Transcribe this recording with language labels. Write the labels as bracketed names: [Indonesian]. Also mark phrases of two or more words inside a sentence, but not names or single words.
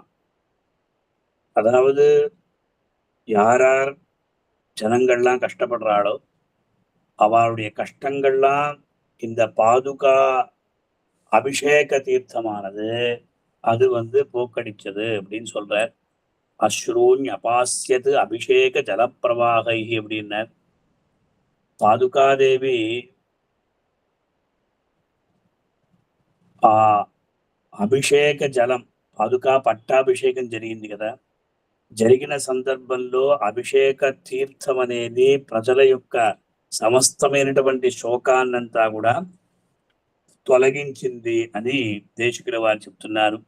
[Tamil] அதாவது யார் ஜனங்கள்லாம் கஷ்டப்படுறாளோ அவளுடைய கஷ்டங்கள்லாம் இந்த பாதுகா அபிஷேக தீர்த்தமானது அது போக்கடிச்சது அப்படின்னு சொல்றார். [Sanskrit] अस्रून् अपास्यतु अभिषेक जलप्रवाहै அப்படின்னார். [Telugu] பாதுகாதேவி అభిషేక జలం పాదుకా పట్టాభిషేకం జరిగింది కదా, జరిగిన సందర్భంలో అభిషేక తీర్థం అనేది ప్రజల యొక్క సమస్తమైనటువంటి శోకాన్నంతా కూడా తొలగించింది అని దేశికుల వారు చెప్తున్నారు.